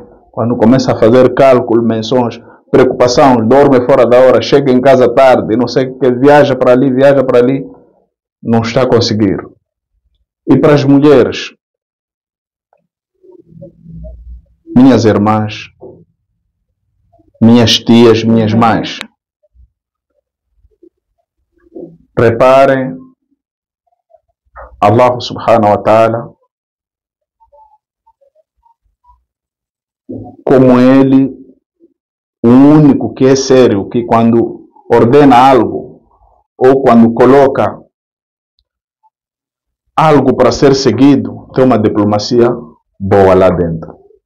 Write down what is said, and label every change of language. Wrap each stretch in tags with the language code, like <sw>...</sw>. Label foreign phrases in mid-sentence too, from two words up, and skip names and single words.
<pt>Quando começa a fazer cálculo, menções, preocupação, dorme fora da hora, chega em casa tarde, não sei o que, viaja para ali, não está a conseguir. E para as mulheres, minhas irmãs, minhas tias, minhas mães, reparem,</pt> <ar>الله سبحانه وتعالى,</ar> <pt>como Ele, o único que é sério, que quando ordena algo, ou quando coloca algo para ser seguido, tem uma diplomacia boa lá dentro.</pt>